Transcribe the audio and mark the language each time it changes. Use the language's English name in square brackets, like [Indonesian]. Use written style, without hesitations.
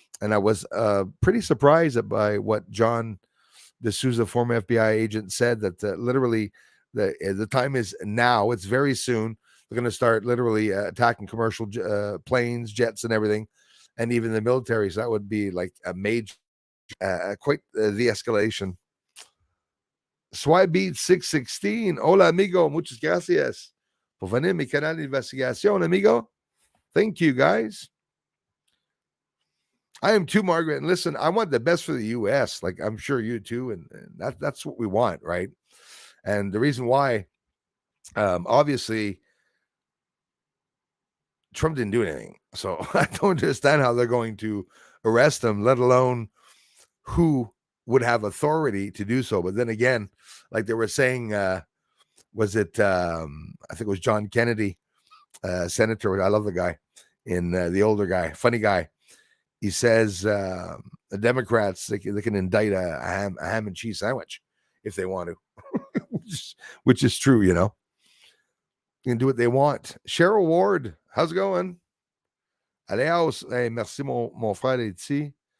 [English] And I was pretty surprised by what John D'Souza, former FBI agent, said, that literally the time is now. It's very soon. They're going to start literally attacking commercial planes, jets, and everything. and even the military. So that would be like a major, quite the escalation. [Spanish] Swybeat 616. Hola, amigo. Muchas gracias por venir mi canal de investigación, amigo. [English] Thank you, guys. I am too, Margaret. And listen, I want the best for the U.S. Like I'm sure you too, and that's what we want, right? And the reason why, obviously, Trump didn't do anything, so I don't understand how they're going to arrest him, let alone who would have authority to do so. But then again, like they were saying, was it? I think it was John Kennedy, senator. I love the guy, in the older guy, funny guy. He says the Democrats they can indict a ham and cheese sandwich if they want to, which is true, you know. You can do what they want. Cheryl Ward, how's it going? [French] Aleos, hey, merci mon frère ici.